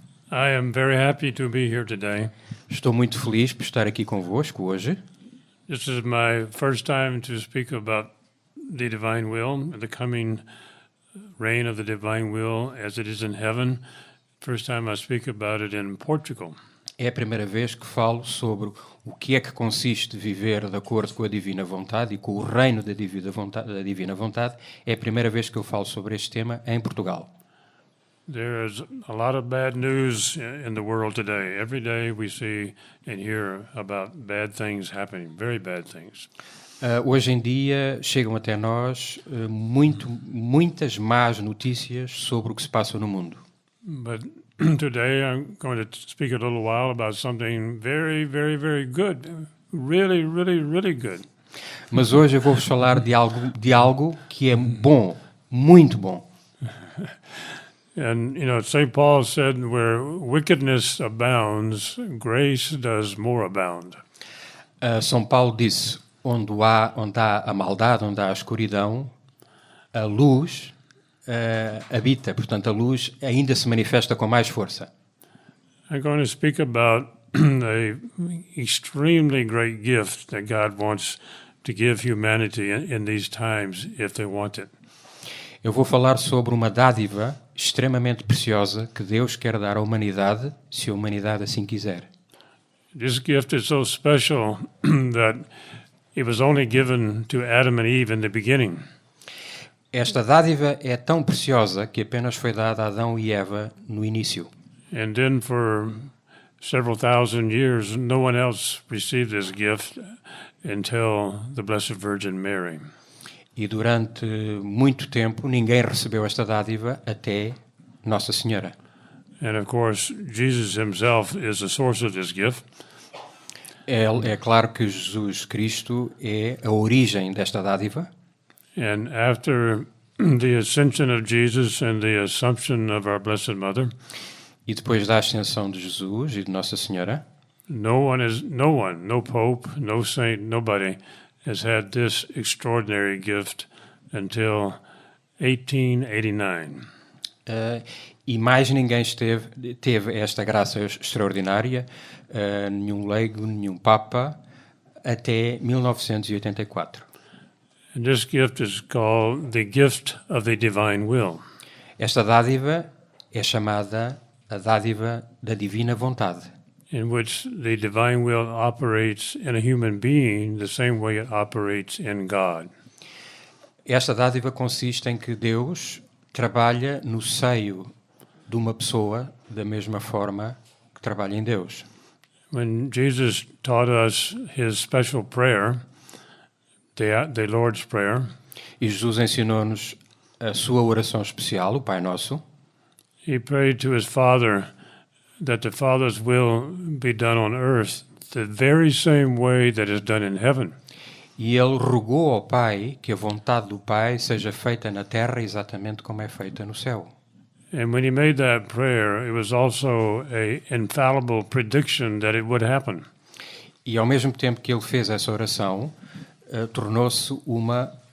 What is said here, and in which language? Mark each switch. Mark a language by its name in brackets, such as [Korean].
[English] I am very happy to be here today. [Portuguese] Estou muito feliz por estar aqui convosco hoje. [English] This is my first time to speak about the divine will, the coming reign of the divine will as it is in heaven. First time I speak about it in Portugal. [Portuguese] É a primeira vez que falo sobre o que é que consiste viver de acordo com a divina vontade e com o reino da divina vontade. É a primeira vez que eu falo sobre este tema em Portugal. [English] There is a lot of bad news in the world today. Every day we see and hear about bad things happening, very bad things. [Portuguese] Hoje em dia chegam até nós muitas más notícias sobre o que se passa no mundo. [English] But today I'm going to speak a little while about something very, very, very good. Really, really, really good. [Portuguese] Mas hoje eu vou-vos falar de algo que é bom, muito bom. [English] And, you know, St. Paul said, where wickedness abounds, grace does more abound. [Portuguese] São Paulo disse, onde há a maldade, onde há a escuridão, a luz habita. Portanto, a luz ainda se manifesta com mais força. [English] I'm going to speak about a extremely great gift that God wants to give humanity in these times if they want it. [Portuguese] Eu vou falar sobre uma dádiva extremamente preciosa que Deus quer dar à humanidade, se a humanidade assim quiser. [English] This gift is so special that it was only given to Adam and Eve in the beginning. [Portuguese] Esta dádiva é tão preciosa que apenas foi dada a Adão e Eva no início. [English] And then for several thousand years, no one else received this gift until the Blessed Virgin Mary. [Portuguese] E durante muito tempo ninguém recebeu esta dádiva até Nossa Senhora. [English] And of course, Jesus himself is the source of this gift. [Portuguese] É claro que Jesus Cristo é a origem desta dádiva. [English] And after the ascension of Jesus and the assumption of our Blessed Mother, [Portuguese] E depois da ascensão de Jesus e de Nossa Senhora, [English] no pope, no saint, nobody has had this extraordinary gift until 1889. [Portuguese] E mais ninguém teve esta graça extraordinária, nenhum leigo, nenhum papa, até 1984. [English] And this gift is called the gift of the divine will. [Portuguese] Esta dádiva é chamada a dádiva da divina vontade, [English] In which the divine will operates in a human being the same way it operates in God. [Portuguese] Esta dádiva consiste em que Deus trabalha no seio de uma pessoa da mesma forma que trabalha em Deus. [English] When Jesus taught us his special prayer, the Lord's Prayer, [Portuguese] E Jesus ensinou-nos a sua oração especial, o Pai Nosso. [English] he prayed to his Father that the Father's will be done on earth the very same way that is done in heaven. [Portuguese] E ele rogou ao Pai que a vontade do Pai seja feita na terra exatamente como é feita no céu. [English] And when he made that prayer, it was also an infallible prediction that it would happen. [Portuguese] E ao mesmo tempo que ele fez essa oração, tornou-se uma